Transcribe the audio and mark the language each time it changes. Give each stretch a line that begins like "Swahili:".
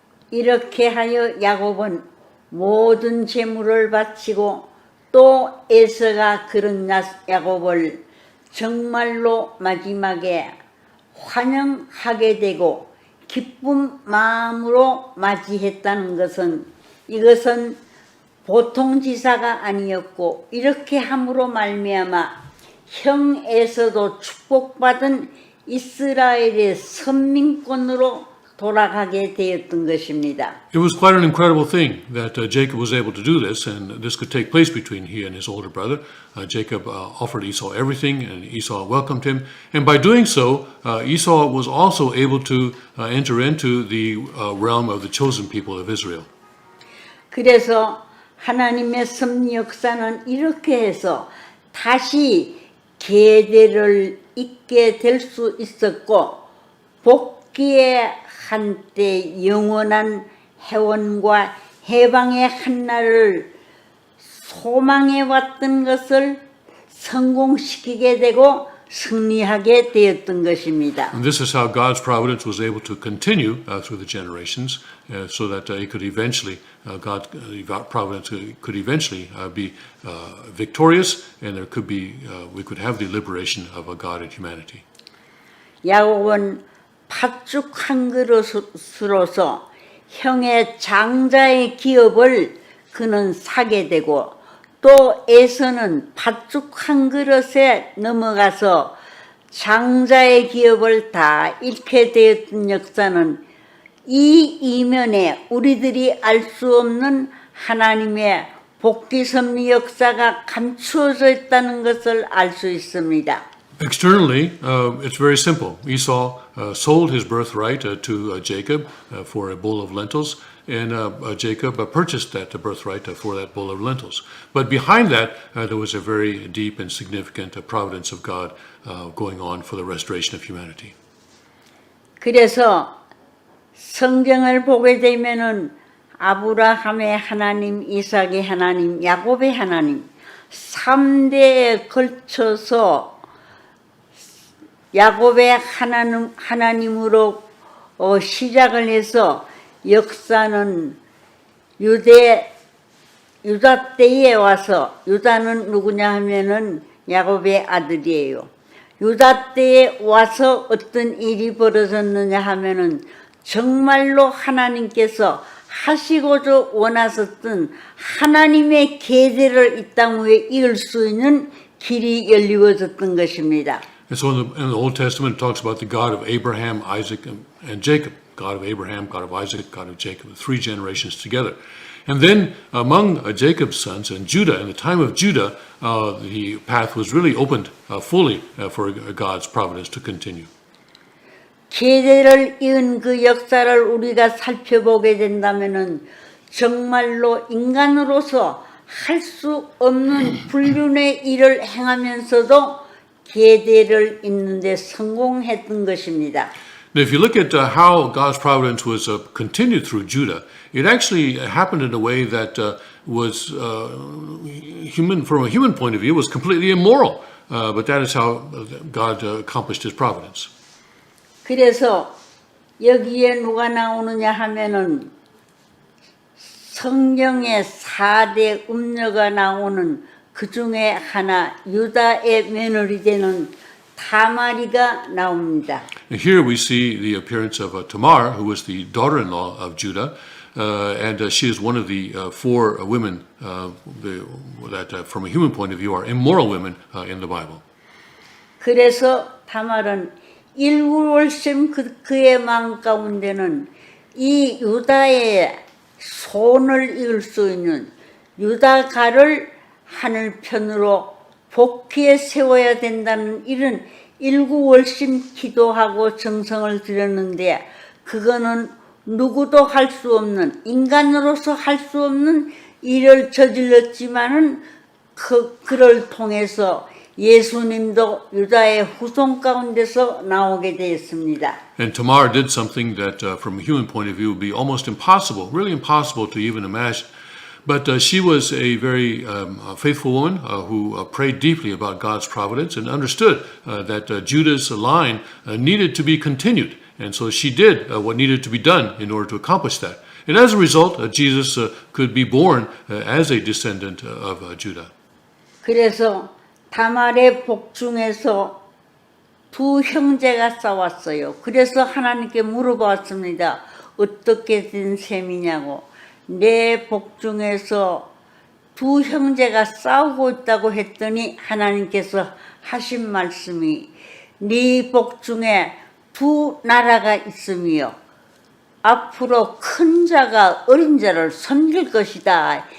Korean: 이렇게 하여 야곱은 모든 재물을 바치고 또 에서가 그런 야곱을 정말로 마지막에 환영하게 되고 기쁜 마음으로 맞이했다는 것은 이것은 보통 지사가 아니었고 이렇게 함으로 말미암아 형 에서도 축복받은 이스라엘의 선민권으로 돌아가게 되었던 것입니다.
English: It was quite an incredible thing that Jacob was able to do this, and this could take place between he and his older brother. Jacob offered Esau everything, and Esau welcomed him. And by doing so, Esau was also able to enter into the realm of the chosen people of Israel.
Korean: 그래서 하나님의 섭리 역사는 이렇게 해서 다시 계대를 잇게 될 수 있었고 복귀의 한때 영원한 해원과 해방의 한날을 소망해 왔던 것을 성공시키게 되고 승리하게 되었던 것입니다.
English: And this is how God's providence was able to continue through the generations, so that it could eventually, God's providence could eventually be victorious, and there could be, we could have the liberation of God and humanity.
Korean: 야곱은 팥죽 한 그릇으로서 형의 장자의 기업을 그는 사게 되고 또 에서는 팥죽 한 그릇에 넘어가서 장자의 기업을 다 잃게 되었던 역사는 이 이면에 우리들이 알 수 없는 하나님의 복귀 섭리 역사가 감추어져 있다는 것을 알 수 있습니다.
English: Externally, it's very simple. Esau sold his birthright to Jacob for a bowl of lentils, and Jacob purchased that birthright for that bowl of lentils. But behind that, there was a very deep and significant providence of God going on for the restoration of humanity.
Korean: 그래서 성경을 보게 되면은 아브라함의 하나님, 이삭의 하나님, 야곱의 하나님 3대에 걸쳐서 야곱의 하나님으로 시작을 해서 역사는 유다 때에 와서, 유다는 누구냐 하면은 야곱의 아들이에요. 유다 때에 와서 어떤 일이 벌어졌느냐 하면은 정말로 하나님께서 하시고자 원하셨던 하나님의 계대를 이 땅 위에 이을 수 있는 길이 열리워졌던 것입니다.
English: And so in the Old Testament, it talks about the God of Abraham, Isaac, and Jacob. God of Abraham, God of Isaac, God of Jacob, 3 generations together. And then among Jacob's sons and Judah, in the time of Judah, the path was really opened fully for God's providence to continue.
Korean: 계대를 이은 그 역사를 우리가 살펴보게 된다면은 정말로 인간으로서 할 수 없는 불륜의 일을 행하면서도 계대를 잇는 데 성공했던 것입니다.
English: Now, if you look at how God's providence was continued through Judah, it actually happened in a way that was from a human point of view, was completely immoral. But that is how God accomplished His providence.
Korean: 그래서 여기에 누가 나오느냐 하면은 성경에 4대 음녀가 나오는 그 중에 하나 유다의 며느리 되는 타마리가 나옵니다.
English: Here we see the appearance of Tamar, who was the daughter-in-law of Judah, and she is one of the 4 women that, from a human point of view, are immoral women in the Bible.
Korean: 그래서 타말은 일구월심 그의 마음 가운데는 이 유다의 손을 이을 수 있는 유다가를 하늘편으로 복귀에 세워야 된다는 이런 일구월심 기도하고 정성을 들였는데 그거는 누구도 할 수 없는 인간으로서 할 수 없는 일을 저질렀지만은 그를 통해서 예수님도 유다의 후손 가운데서 나오게 되었습니다.
English: And Tamar did something that, from a human point of view, would be almost impossible, really impossible to even imagine. But she was a very faithful woman who prayed deeply about God's providence and understood that Judah's line needed to be continued. And so she did what needed to be done in order to accomplish that. And as a result, Jesus could be born as a descendant of Judah.
Korean: 그래서 다말의 복중에서 2 형제가 싸웠어요. 그래서 하나님께 물어봤습니다. 어떻게 된 셈이냐고. 내 복중에서 2 형제가 싸우고 있다고 했더니 하나님께서 하신 말씀이 네 복중에 2 나라가 있으며 앞으로 큰 자가 어린 자를 섬길 것이다.